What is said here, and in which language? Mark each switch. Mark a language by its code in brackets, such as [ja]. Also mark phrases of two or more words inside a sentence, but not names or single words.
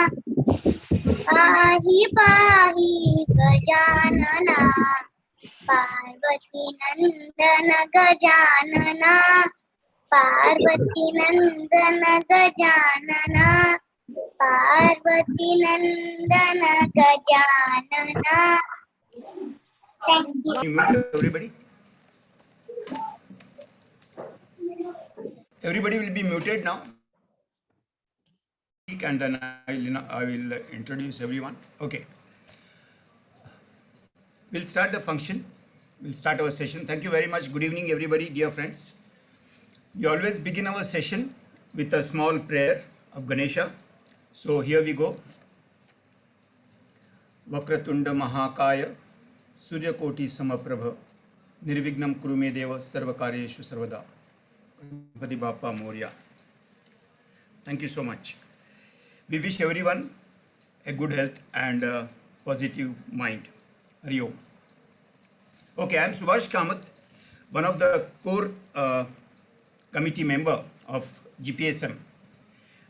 [mr] पाहि पाहि गजानना पार्वती नंदन गजानना पार्वती नंदन गजानना पार्वती नंदन गजानना [en] Thank you. Everybody will be muted now. And then I will introduce everyone. Okay. We'll start the function. We'll start our session. Thank you very much. Good evening, everybody, dear friends. We always begin our session with a small prayer of Ganesha. So here we go. [sa] वक्रतुण्ड महाकाय सूर्य कोटि समप्रभ निर्विघ्नं कुरुमे देव सर्वकार्येषु सर्वदा [mr] गणपती बाप्पा मोरया. [en] Thank you so much. We wish everyone a good health and a positive mind. [sa] हरि ॐ. [en] Okay, I am Subhash Kamath, one of the core committee member of GPSM.